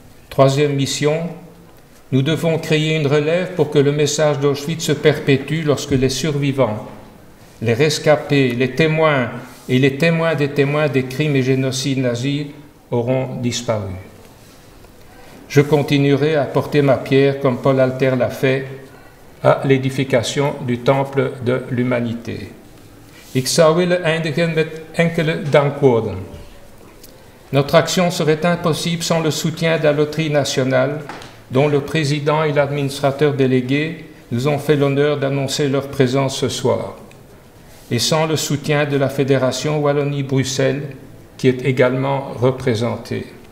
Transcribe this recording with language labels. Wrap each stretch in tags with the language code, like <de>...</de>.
<fr>Troisième mission, nous devons créer une relève pour que le message d'Auschwitz se perpétue lorsque les survivants, les rescapés, les témoins et les témoins des crimes et génocides nazis auront disparu. Je continuerai à porter ma pierre, comme Paul Alter l'a fait, à l'édification du temple de l'humanité.</fr> <nl>Ik zou willen eindigen met enkele dankwoorden.</nl> <fr>Notre action serait impossible sans le soutien de la Loterie nationale, dont le président et l'administrateur délégué nous ont fait l'honneur d'annoncer leur présence ce soir, et sans le soutien de la Fédération Wallonie-Bruxelles, qui est également représentée.</fr>